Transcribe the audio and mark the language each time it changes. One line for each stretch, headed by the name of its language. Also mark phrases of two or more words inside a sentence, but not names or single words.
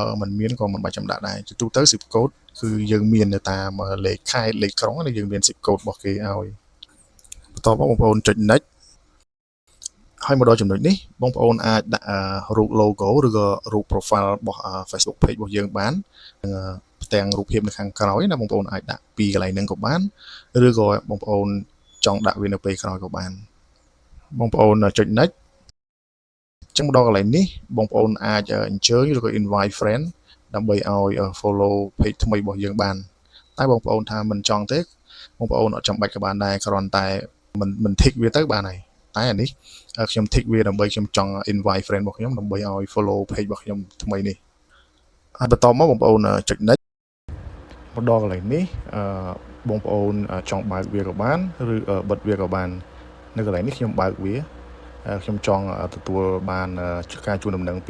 Khmer: មិនមានក៏មិនបាច់ចាំដាក់ដែរទូទៅ
English: zip code
Khmer: គឺយើងមាននៅតាមលេខខេត្តលេខក្រុងហើយយើងមាន
English: zip code
Khmer: របស់គេឲ្យបន្តមកបងប្អូនចុច next ហើយមកដល់ចំណុចនេះបងប្អូនអាចដាក់រូប logo ឬក៏រូប profile របស់ Facebook page របស់យើងបានផ្ទាំងរូបភាពនៅខាងក្រោយណាបងប្អូនអាចដាក់ពីកន្លែងហ្នឹងក៏បានឬក៏បងប្អូនចង់ដាក់វានៅពេលក្រោយក៏បានបងប្អូន ចុច next ចឹងមកដល់កន្លែងនេះបងប្អូនអាចអញ្ជើញឬក៏
English: invite friend
Khmer: ដើម្បីឲ្យ
English: follow page
Khmer: ថ្មីរបស់យើងបានតែបងប្អូនថាមិនចង់ទេបងប្អូនអត់ចាំបាច់ក៏បានដែរគ្រាន់តែមិន tick វាទៅបានហើយតែអានេះខ្ញុំ tick វាដើម្បីខ្ញុំចង់
English: invite friend
Khmer: របស់ខ្ញុំដើម្បី ឲ្យ
English: follow page
Khmer: របស់ខ្ញុំថ្មីនេះហើយបន្តមកបងប្អូនចុច next មកដល់កន្លែងនេះបងប្អូនចង់បើកវាក៏បានឬបិទវាក៏បាននៅកន្លែងនេះខ្ញុំបើកវាខ្ញុំចង់ទទួលបានការជូនដំណឹងពី